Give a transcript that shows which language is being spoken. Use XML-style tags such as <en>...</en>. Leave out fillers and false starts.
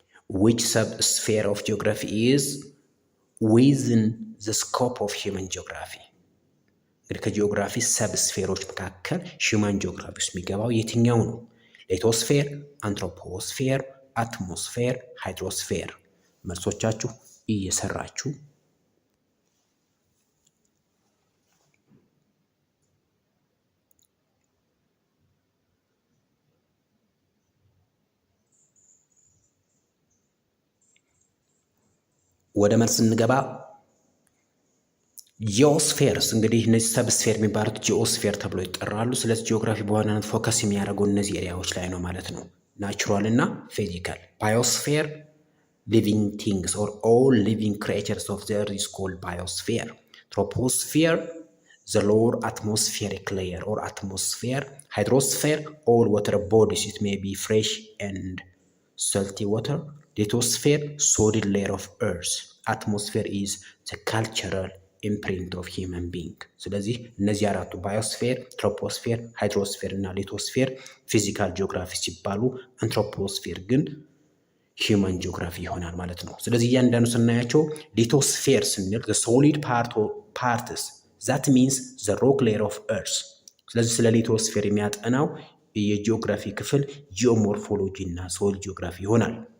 <en>Which subsphere of geography is within the scope of human geography?</en> <am>እንግዲህ ከጂኦግራፊ ሰብስፌሮች መካከል ሂውማን ጂኦግራፊ ውስጥ የሚገባው የትኛው ነው? ሌቶስፌር፣ አንትሮፖስፌር፣ አትሞስፌር፣ ሃይድሮስፌር። መልሶቻችሁ እየሰራችሁ ወደ መልስ እንገባ። ጂኦስፌርስ እንግዲህ እነዚህ ሰብስፌር የሚባሉት ጂኦስፌር ተብሎ ይጠራሉ። ስለዚህ ጂኦግራፊ በዋናነት ፎከስ የሚያደርገው እነዚህ ኤሪያዎች ላይ ነው ማለት ነው፣ ናቹራል እና ፊዚካል። ባዮስፌር</am> <en>ሊቪንግ ቲንግስ ኦር ኦል ሊቪንግ ክሪኤቸርስ ኦፍ ዘ ኤርዝ ኢዝ ኮልድ ባዮስፌር። ትሮፖስፌር ዘ ሎወር አትሞስፌሪክ ሌየር ኦር አትሞስፌር። ሃይድሮስፌር ኦል ዋተር ቦዲስ ኢት ሜይ ቢ ፍሬሽ ኤንድ salty water. Lithosphere solid layer of earth. Atmosphere is the cultural imprint of human being.</en> <am>ስለዚህ እነዚህ አራቱ ባዮስፌር፣ ትሮፖስፌር፣ ሃይድሮስፌር እና ሊቶስፌር ፊዚካል ጂኦግራፊ ሲባሉ አንትሮፖስፌር ግን ሂውማን ጂኦግራፊ ይሆናል ማለት ነው። ስለዚህ እያንዳንዱ ስናያቸው ሊቶስፌር ስንል</am> <en>the solid parts that means the rock layer of earth።</en> <am>ስለዚህ ስለ ሊቶስፌር የሚያጠናው የጂኦግራፊ ክፍል ጂኦሞርፎሎጂ እና ሶል ጂኦግራፊ ይሆናል።</am>